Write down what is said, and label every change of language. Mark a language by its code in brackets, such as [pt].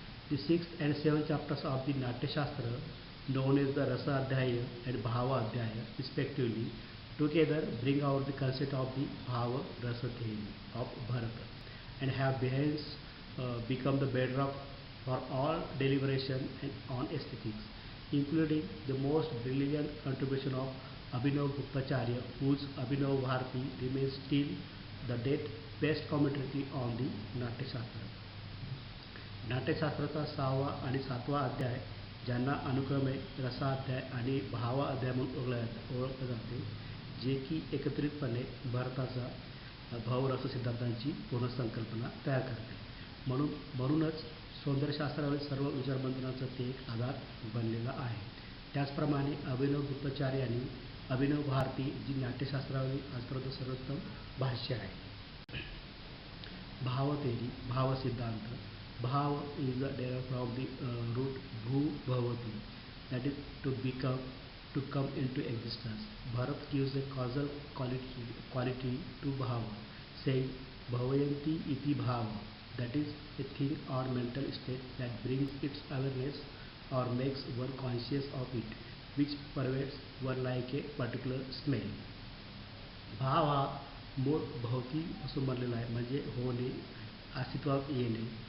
[en] The 6th and 7th chapters of the Natyashastra, known as the Rasa Adhyaya and Bhava Adhyaya respectively, together bring out the concept of the Bhava Rasa theory of Bharata and have hence become the bedrock for all deliberation on aesthetics, including the most brilliant contribution of Abhinav Guptacharya, whose Abhinav Bharati remains till the date best commentary on the Natyashastra. [mr] नाट्यशास्त्राचा 6वा आणि 7वा अध्याय, ज्यांना अनुक्रमे रसाध्याय आणि भावाध्याय म्हणून ओळखले जाते, जे की एकत्रितपणे भारताचा भावरस सिद्धांतांची पुनर्संकल्पना तयार करते. म्हणूनच सौंदर्यशास्त्रावरील सर्व विचारमंथनाचा ते एक आधार बनलेला आहे. त्याचप्रमाणे अभिनव गुप्तचार्य यांनी अभिनव भारती, जी नाट्यशास्त्रावरील आजपर्यंत सर्वोत्तम भाष्य आहे. भाव theory, भाव सिद्धांत. [en] Bhav is derived from the root bhu bhavati, that is to become, to come into existence. Bharat gives a causal quality to bhava, saying bhavayanti iti bhava, that is a thing or mental state that brings its awareness or makes one conscious of it, which pervades one like a particular smell. [mr] भाव हा मूळ भवती असून बनलेला आहे, म्हणजे होणे, अस्तित्वात येणे.